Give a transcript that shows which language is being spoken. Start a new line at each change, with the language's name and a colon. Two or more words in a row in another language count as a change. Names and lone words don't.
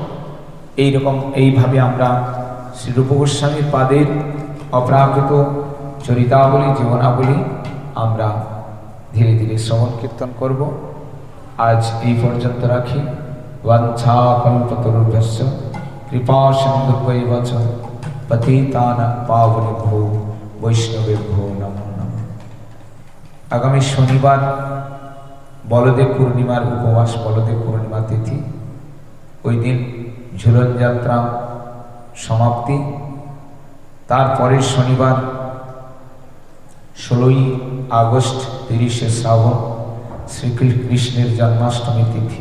Bangla: এইভাবে আমরা শ্রী রূপ গোস্বামীর পাদের অপ্রাকৃত চরিতাবলী, জীবনাবলী আমরা ধীরে ধীরে শ্রবণ কীর্তন করব। আজ এই পর্যন্ত রাখি।
Sanskrit: বাঞ্ছা কল্পতরুভ্যশ্চ কৃপা সিন্ধুভ্যৈব চ পতিতানাং পাবনেভ্যো বৈষ্ণবেভ্যো নমো নমঃ।
Bangla: আগামী শনিবার বলদেব পূর্ণিমার উপবাস, বলদেব পূর্ণিমা তিথি। ওই দিন ঝুলন যাত্রা সমাপ্তি। তারপরের শনিবার 16ই আগস্ট 30শে শ্রাবণ শ্রীকৃষ্ণের জন্মাষ্টমী তিথি।